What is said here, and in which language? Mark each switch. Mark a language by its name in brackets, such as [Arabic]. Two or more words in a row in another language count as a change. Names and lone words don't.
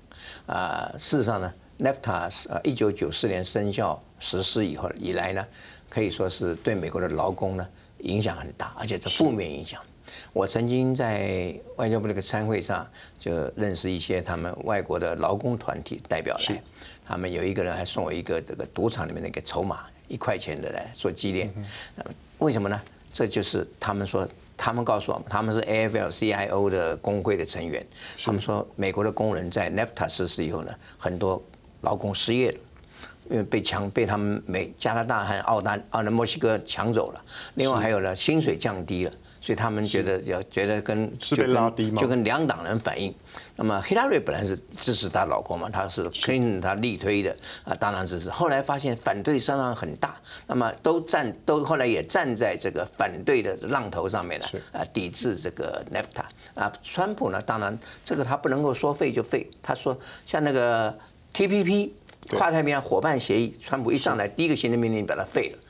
[Chinese] 事實上呢 ，NAFTA 1994年生效實施以來呢，可以說是對美國的勞工呢影響很大，而且是負面影響。我曾經在外交部那個參會上就認識一些他們外國的勞工團體代表來。他們有一個人還送我一個這個賭場裡面的一個籌碼，1塊錢的來做紀念。為什麼呢？這就是他們說，他們告訴我們，他們是 AFL-CIO 的工會的成員。他們說，美國的工人在 NAFTA 實施以後呢，很多勞工失業了，因為被他們加拿大和墨西哥搶走了。另外還有呢，薪水降低了。所以他們覺得就跟兩黨人反映。那麼希拉瑞本來是支持他老公嘛，他是 Clinton 他力推的當然支持。後來發現反對聲浪很大，那麼都後來也站在這個反對的浪頭上面呢，抵制這個 NAFTA。川普呢，當然這個他不能夠說廢就廢，他說像那個 TPP 跨太平洋夥伴協議，川普一上來第一個行政命令把它廢了。